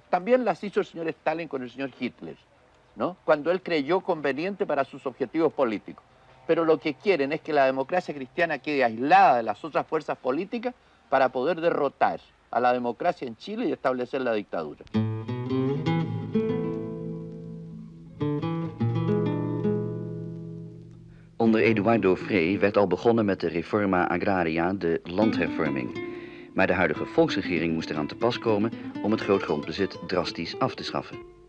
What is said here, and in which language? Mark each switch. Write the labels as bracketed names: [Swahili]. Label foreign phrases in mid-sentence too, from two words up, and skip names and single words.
[Spanish] También las hizo el señor Stalin con el señor Hitler, ¿no? Cuando él creyó conveniente para sus objetivos políticos. Pero lo que quieren es que la democracia cristiana quede aislada de las otras fuerzas políticas para poder derrotar a la democracia en Chile y establecer la dictadura. [Dutch] Onder Eduardo Frei werd al begonnen met de [Spanish] Reforma Agraria, [Dutch] de landhervorming. Maar de huidige volksregering moest eraan te pas komen om het grootgrondbezit drastisch af te schaffen.